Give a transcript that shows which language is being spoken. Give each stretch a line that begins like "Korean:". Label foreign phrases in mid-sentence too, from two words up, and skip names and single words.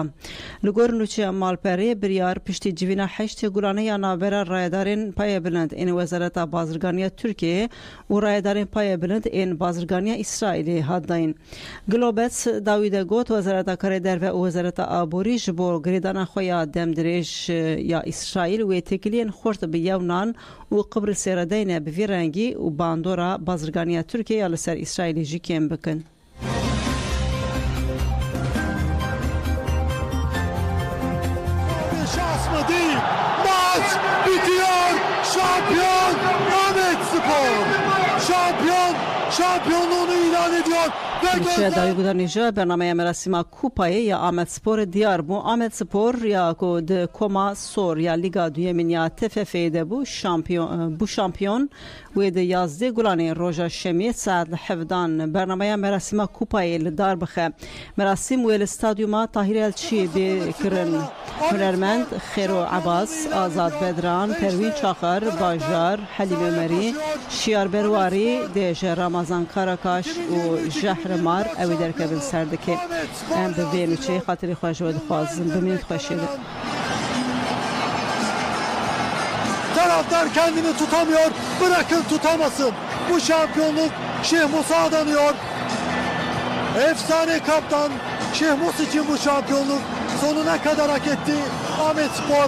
Kurdish: Li gor Nûçiya Malperê biryar piştî civîna heştê Gulaniya navbera rayedarên paya bilind ên Wezareta Bazirganiya Tirkiyeyê û rayedarên paya bilind ên Bazirganiya İsrailê hat dayîn. Globes dawî de got Wezareta Karê Derve û Wezareta Aborî ji bo girêdana xwe ya demdirêj ya İsrail wê têkiliyên xurt bi Yewnan û Qibrîsê re deyne bi vî rengî û bandora Bazirganiya Tirkiye ya li ser İsrailê jî kêm bikin.
Turkish: Şans mı değil? Maç bitiyor. Şampiyon Ahmet Spor. Şampiyonluğunu ilan ediyor.
Kurdish: Nûçiya dawî gudarnîja bernameya merasîma Kupayê ya Ahmet Sporê diyar bû. Ahmet Spor ya ku di Koma Sor ya Lîga Duyemîn ya TFF'ye de bû şampiyon wê di yazdê Gulanê roja şemiyê saet li hevdan bernameya merasîma Kupayê li dar bixe. Merasîm wê li stadyuma Tahîr Elçî bêkirin. Hunermend Xêro Ebas, Azad Bedran, Pervîn Çaxar, Bajar, Helîm Ömerî, Şiyar Berwarî, Dêje Ramazan Karakaş û Jehrimar ew derkevin serdikê. Em bi vê nûçeyê xatirî xwe ji we dixwazin bimînin xweşê de.
Turkish: Taraftar kendini tutamıyor. Bırakın tutamasın. Bu şampiyonluk Şeyh Musa adanıyor. Efsane kaptan Şeyh Musa için bu şampiyonluk sonuna kadar hak etti Ahmet Spor.